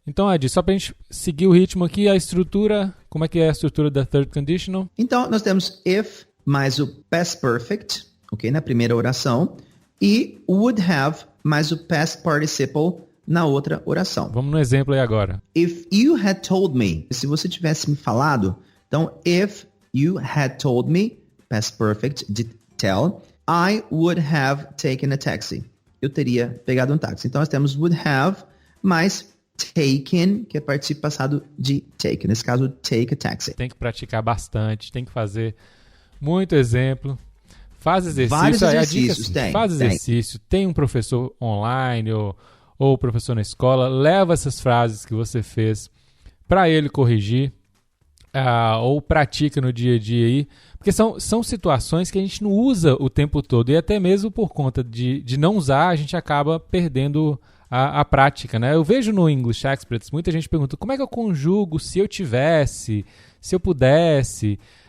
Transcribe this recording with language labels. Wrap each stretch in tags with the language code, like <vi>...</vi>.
<pt>Então, Adi, só pra gente seguir o ritmo aqui, a estrutura, como é que é a estrutura da third conditional? Então, nós temos if mais o past perfect, ok, na primeira oração, e would have mais o past participle na outra oração. Vamos no exemplo aí agora.</pt> <en>If you had told me,</en> <pt>se você tivesse me falado, então</pt> <en>if you had told me, past perfect, de tell, I would have taken a taxi.</en> <pt>Eu teria pegado um táxi. Então nós temos would have mais taken, que é participo passado de take. Nesse caso,</pt> <en>take a taxi.</en> <pt>Tem que praticar bastante, tem que fazer muito exemplo. Faz exercício. Vários exercícios, assim, tem. Faz exercício, tem um professor online ou professor na escola, leva essas frases que você fez para ele corrigir, ou pratica no dia a dia aí, porque são situações que a gente não usa o tempo todo, e até mesmo por conta de não usar, a gente acaba perdendo a prática, né? Eu vejo no English Experts, muita gente pergunta, como é que eu conjugo se eu tivesse, se eu pudesse?</pt>